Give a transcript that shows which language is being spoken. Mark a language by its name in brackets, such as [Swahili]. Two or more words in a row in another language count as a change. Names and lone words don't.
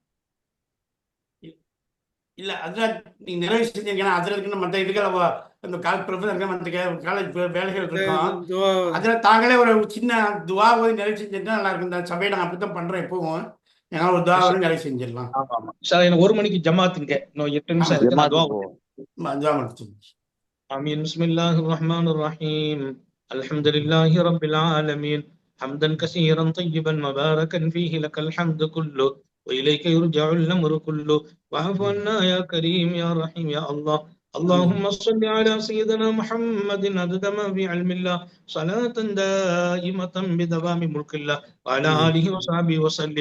[Tamil] இல்ல, அதுதான் நீங்க நிறைவு செஞ்சீங்கன்னா அதுல மற்ற இதுகளை இந்த காலேஜ் வேலைகள் இருக்கும். அதுல தாங்களே ஒரு சின்ன துவா போய் நிறைவு செஞ்சுட்டா நல்லா இருக்கும். இந்த சபையை நாங்கள் அப்படித்தான் பண்றோம் எப்பவும். ஒரு துவா நிறைவு செஞ்சிடலாம். எனக்கு 1 மணிக்கு ஜமாத்துங்க, இன்னும் 8 நிமிஷம் இருக்கு. துவா முடிச்சு. [Arabic] آمين. بسم الله الرحمن الرحيم. الحمد لله رب العالمين، حمدا كثيرا طيبا مباركا فيه، لك الحمد كله وإليك يرجع الأمر كله، واعف عنا يا كريم يا رحيم يا الله. اللهم صل على سيدنا محمد عدد ما في علم الله، صلاة دائمة بدوام ملك الله، وعلى آله وصحبه وسلم.